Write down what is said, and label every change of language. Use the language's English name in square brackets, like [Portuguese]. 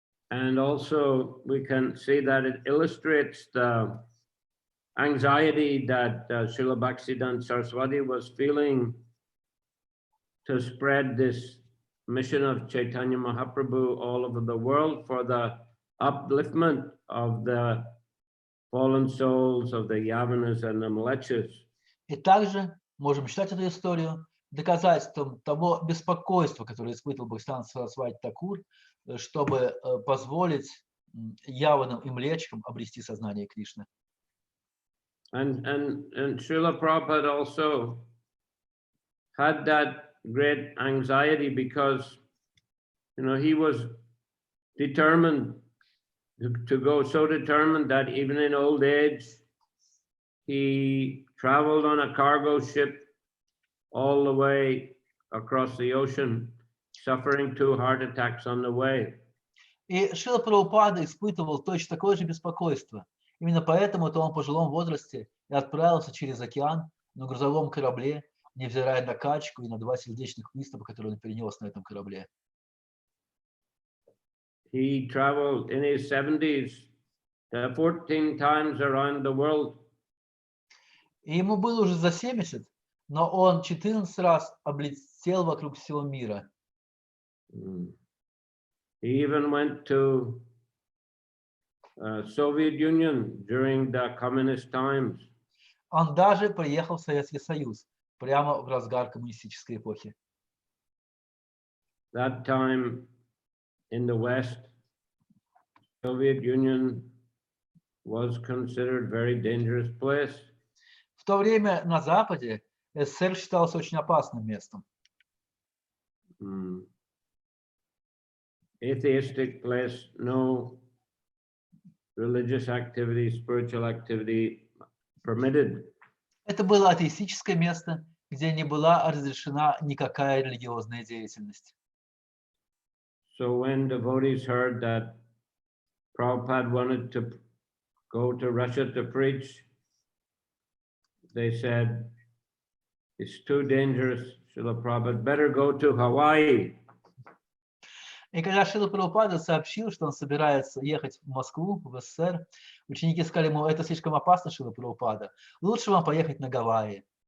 [English] And also we can see that it illustrates the anxiety that Srila Bhaktisiddhanta Saraswati was feeling to spread this mission of Chaitanya Mahaprabhu all over the world for the upliftment of the fallen souls of the Yavanas and the Mlechas. [Russian] И также можем считать эту историю доказательством того беспокойства, которое испытывал Бхактисиданта Сарасвати Такур, чтобы позволить яванам и млечкам обрести сознание Кришны. [English] And Srila Prabhupada also had that great anxiety because, you know, he was determined to go, so determined that even in old age, he traveled on a cargo ship all the way across the ocean, suffering 2 heart attacks on the way. [Russian] И Шрила Прабхупада испытывал точно такое же беспокойство. Именно поэтому-то он в пожилом возрасте и отправился через океан на грузовом корабле, невзирая на качку и на 2 сердечных приступа, которые он перенес на этом корабле. [English] He traveled in his 70s 14 times around the world. [Russian] И ему было уже за 70, но он 14 раз облетел вокруг всего мира. [English] He even went to Soviet Union during the communist times. [Russian] Он даже приехал в Советский Союз прямо в разгар коммунистической эпохи. [English] That time in the West, Soviet Union was considered very dangerous place. [Russian] В то время на Западе СССР считался очень опасным местом. [English] Atheistic place, no religious activity, spiritual activity permitted. [Russian] Это было атеистическое место, где не была разрешена никакая религиозная деятельность. [English] So when devotees heard that Prabhupada wanted to go to Russia to preach, they said, it's too dangerous, Srila Prabhupada, better go to Hawaii. [Russian] И когда Шрила Прабхупада сообщил, что он собирается ехать в Москву, в СССР, ученики сказали ему, это слишком опасно, Шрила Прабхупада, лучше вам поехать на Гавайи.